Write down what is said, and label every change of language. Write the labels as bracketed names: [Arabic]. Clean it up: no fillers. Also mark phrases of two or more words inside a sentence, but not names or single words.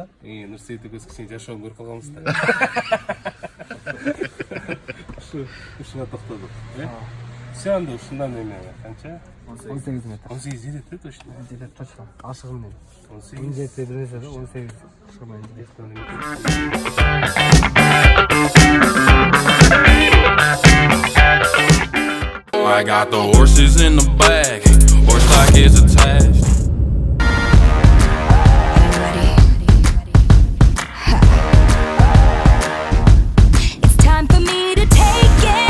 [Kyrgyz] Нурсейит экөөбүз кичине жашоон көрүп калганбыз да. Ушуга токтодук, э? Все анда ушундан эме канча? 18 метр. 18 жетет, да, точно? Жетет, точно. Ашыгым менен. 18 бир нерсе да, 18 ашыгым менен жетет. [English] I got the horses in the back, horse stock is attached. It's time for me to take it.